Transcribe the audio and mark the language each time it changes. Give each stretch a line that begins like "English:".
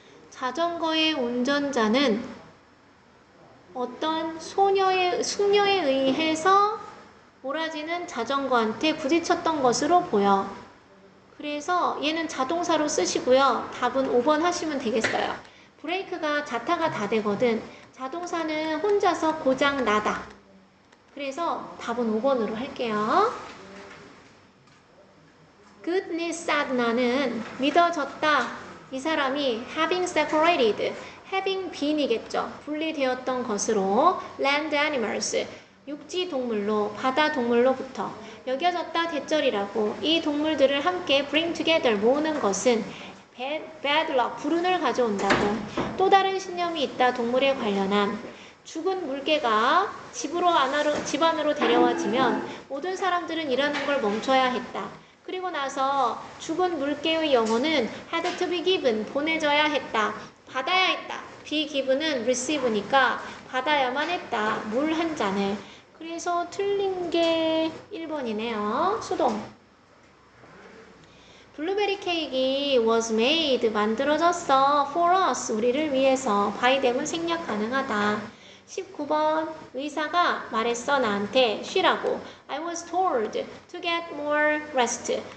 Korean: 자전거의 운전자는 어떤 숙녀에 의해서 몰아지는 자전거한테 부딪혔던 것으로 보여. 그래서 얘는 자동사로 쓰시고요. 답은 5번 하시면 되겠어요. 브레이크가 자타가 다 되거든. 자동사는 혼자서 고장 나다. 그래서 답은 5번으로 할게요.
English: good news sad
Korean: 나는 믿어졌다. 이 사람이
English: having separated having been
Korean: 이겠죠. 분리되었던 것으로
English: land animals
Korean: 육지 동물로 바다 동물로부터 여겨졌다 대절이라고 이 동물들을 함께
English: bring together
Korean: 모으는 것은
English: bad luck
Korean: 불운을 가져온다고. 또 다른 신념이 있다. 동물에 관련한 죽은 물개가 집 안으로 데려와지면 모든 사람들은 일하는 걸 멈춰야 했다. 그리고 나서 죽은 물개의 영혼은
English: had to be given
Korean: 보내져야 했다. 받아야 했다.
English: be given
Korean: 은 receive니까 받아야만 했다. 물 한 잔을. 그래서 틀린 게 1번이네요. 수동. 블루베리 케이크
English: was made
Korean: 만들어졌어.
English: for us
Korean: 우리를 위해서.
English: by them
Korean: 은 생략 가능하다. 19번 의사가 말했어 나한테 쉬라고.
English: I was told to get more rest.